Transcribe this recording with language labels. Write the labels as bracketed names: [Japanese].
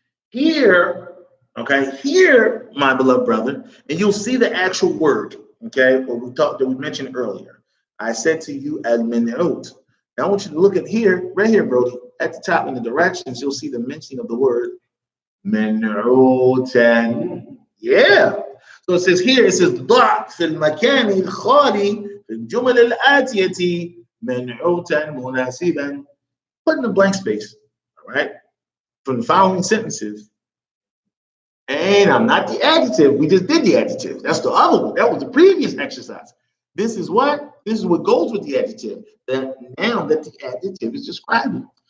[English] Here, okay, here, my beloved brother, and you'll see the actual word, okay, what we mentioned earlier. I said to you, al-min'ut. Now I want you to look at here, right here, Brody, at the top in the directions, you'll see the mentioning of the word min'utan. Yeah. [Arabic] So it says here, it says, ضع في المكان الخالي في الجمل الآتية منعوتا مناسبا. [English] Put in a blank space, all right, from the following sentences. And I'm not the adjective. We just did the adjective. That's the other one. That was the previous exercise. This is what? This is what goes with the adjective. The noun that the adjective is describing.